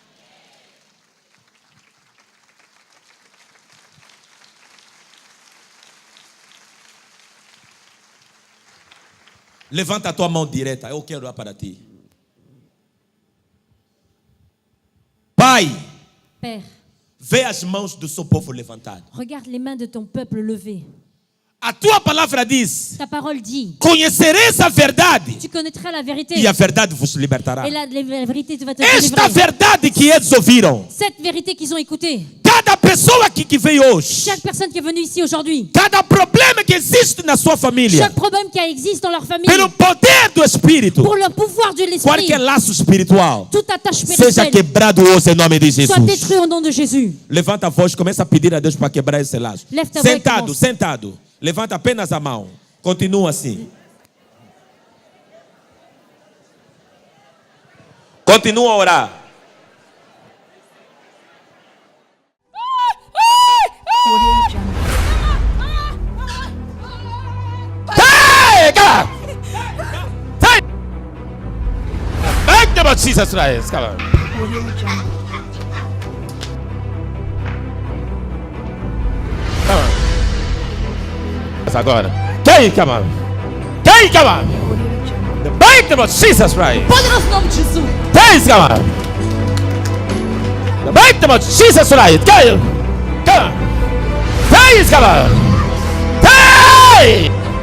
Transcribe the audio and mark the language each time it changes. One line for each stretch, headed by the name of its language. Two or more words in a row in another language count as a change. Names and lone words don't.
Portuguese: Levanta a tua mão direita, eu quero orar para ti. Pai,
French: Père,
Portuguese: vê as mãos do seu povo levantadas.
French: regarde les mains de ton peuple levées.
Portuguese: A tua palavra diz:
French: Ta parole dit,
Portuguese: conhecereis a verdade
French: tu connaîtras la vérité.
Portuguese: e a verdade vos libertará.
French: Et la vérité va te
Portuguese: Esta
French: délivrer.
Portuguese: verdade que eles ouviram,
French: Cette vérité qu'ils ont écoutée.
Portuguese: cada pessoa que veio hoje,
French: Chaque personne qui est venue ici aujourd'hui.
Portuguese: cada problema que existe na sua família,
French: Chaque problème qui existe dans leur famille.
Portuguese: pelo poder do Espírito,
French: Pour le pouvoir de l'esprit.
Portuguese: qualquer laço espiritual,
French: Toute attache
Portuguese: seja
French: spirituelle
Portuguese: quebrado hoje em nome de Jesus.
French: soit détruite au nom de Jésus.
Portuguese: Levanta a voz, começa a pedir a Deus para quebrar esse laço. Leva a voz e Sentado, começa. sentado. Levanta apenas a mão. Continua assim. Continua a orar. Audio Jungle.
English: Hey, God! Hey! Thank you, Jesus Christ. Come on. Audio Jungle. Come on.
Portuguese: Agora. Quem,
English: come on? Quem, come on? Audio Jungle. The mighty of Jesus Christ.
Portuguese: Poderoso nome de Jesus. Quem,
English: come on? The mighty of Jesus Christ. Quem? Come on. Quem, come on?
Portuguese: Quem?